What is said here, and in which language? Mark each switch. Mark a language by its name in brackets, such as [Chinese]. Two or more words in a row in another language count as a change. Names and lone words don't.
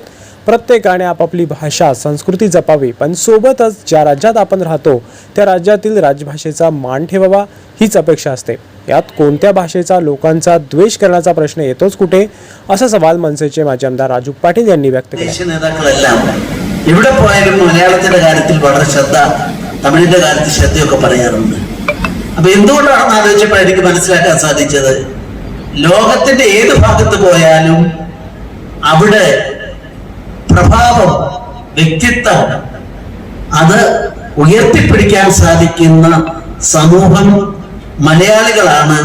[Marathi] प्रत्येकाने आपापली भाषा संस्कृती जपावी, पण सोबतच ज्या राज्यात आपण राहतो त्या राज्यातील राजभाषेचा मान ठेवावा हीच अपेक्षा असते. यात कोणत्या भाषेचा लोकांचा द्वेष करण्याचा प्रश्न येतोच कुठे, असा सवाल मनसेचे माजी आमदार राजू पाटील यांनी व्यक्त केला. [Malayalam] ഇവിടെ പോയാലും മലയാളത്തിന്റെ കാര്യത്തിൽ വളരെ ശ്രദ്ധ, തമിഴിന്റെ കാര്യത്തിൽ ശ്രദ്ധയൊക്കെ പറയാറുണ്ട്. അപ്പൊ എന്തുകൊണ്ടാണെന്ന് ആലോചിച്ചപ്പോൾ എനിക്ക് മനസ്സിലാക്കാൻ സാധിച്ചത്, ലോകത്തിന്റെ ഏത് ഭാഗത്ത് പോയാലും അവിടെ പ്രഭാവം, വ്യക്തിത്വം അത് ഉയർത്തിപ്പിടിക്കാൻ സാധിക്കുന്ന സമൂഹം മലയാളികളാണ്.